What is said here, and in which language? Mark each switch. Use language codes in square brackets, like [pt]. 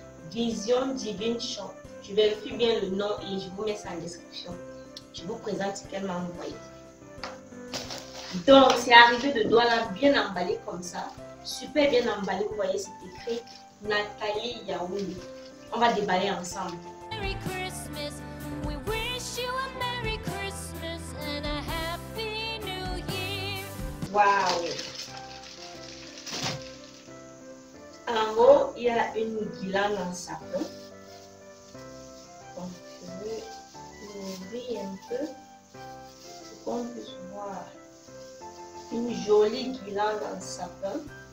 [fr] Vision Divine Shop. Je vérifie bien le nom et je vous mets ça en description. Je vous présente ce qu'elle m'a envoyé. Donc, c'est arrivé de Douala bien emballé comme ça. Super bien emballé. Vous voyez, c'est écrit Nathalie Yaoundé. On va déballer ensemble. [en] Merry Christmas. We wish you a Merry Christmas and a Happy New Year. Wow. [fr] En haut, il y a une guirlande en sapin. Donc, je vais l'ouvrir un peu pour qu'on puisse voir une jolie guirlande en sapin.